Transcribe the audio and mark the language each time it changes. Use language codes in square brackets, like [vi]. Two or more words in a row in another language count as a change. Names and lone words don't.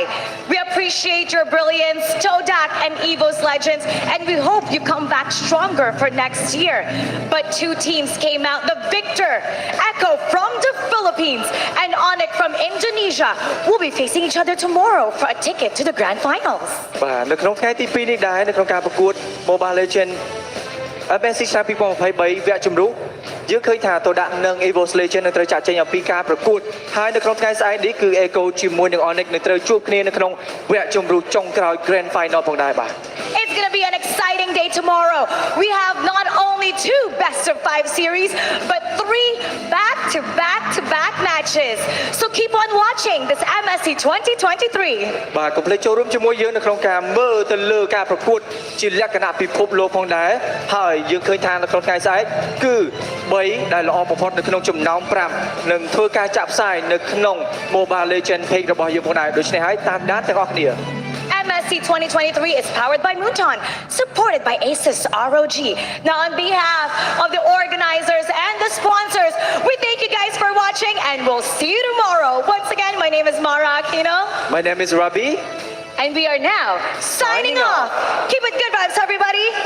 [en] We appreciate your brilliance, Todak and EVOS legends, and we hope you come back stronger for next year. But 2 teams came out the victor. Echo from the Philippines and ONIC from Indonesia will be facing each other tomorrow for a ticket to the grand finals. [km] បាទនៅក្នុងថ្ងៃទី 2 នេះដែរនៅក្នុងការប្រកួត Mobile Legends MSC ឆ្នាំ 2023 វគ្គជម្រុះយើងឃើញថាតូដាក់និង EVOS Legend នឹងត្រូវចាក់ចេញអំពីការប្រកួតហើយនៅក្នុងថ្ងៃស្អែកនេះគឺ Echo ជាមួយនឹង ONIC នឹងត្រូវជួបគ្នានៅក្នុងវគ្គជម្រុះចុងក្រោយ [en] Grand Final [km] ផងដែរបាទ [en] It's going to be an exciting day tomorrow. We have not only 2 best of 5 series, but 3 back-to-back matches. So keep on watching this MSC 2023. [km] បាទកុំភ្លេចចូលរួមជាមួយយើងនៅក្នុងការមើលទៅលើការប្រកួតជាលក្ខណៈពិភពលោកផងដែរហើយយើងឃើញថានៅក្នុងថ្ងៃស្អែកគឺ3ដែលល្អបំផុតនៅក្នុងចំណោម5នឹងធ្វើការចាក់ផ្សាយនៅក្នុង Mobile Legends Page របស់យើងផងដែរដូច្នេះហើយតាមដានទាំងអស់គ្នា [en] MSC 2023 is powered by Mooton, supported by Asus ROG. Now, on behalf of the organizers and the sponsors, we thank you guys for watching, and we'll see you tomorrow. Once again, my name is Mara Aquino. My name is Rabi. And we are now signing off. Keep it good vibes, everybody.